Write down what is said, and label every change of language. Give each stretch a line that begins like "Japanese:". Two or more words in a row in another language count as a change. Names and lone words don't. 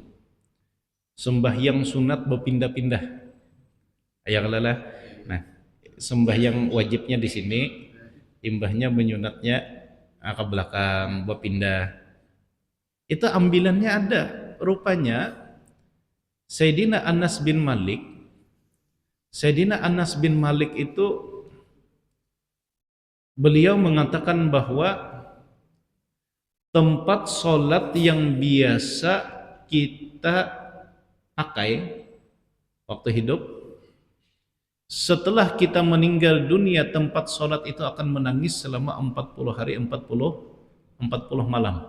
Banjar: Sembahyang sunat berpindah-pindah. Ayah lelah. Nah, sembahyang wajibnya di sini, imbahnya menyunatnya ke belakang berpindah. Itu ambilannya ada. Rupanya Sayyidina Anas bin Malik,
Indonesian: itu beliau mengatakan bahwa tempat sholat yang biasa kita pakai waktu hidup, setelah kita meninggal dunia tempat sholat itu akan menangis selama 40 hari 40 malam.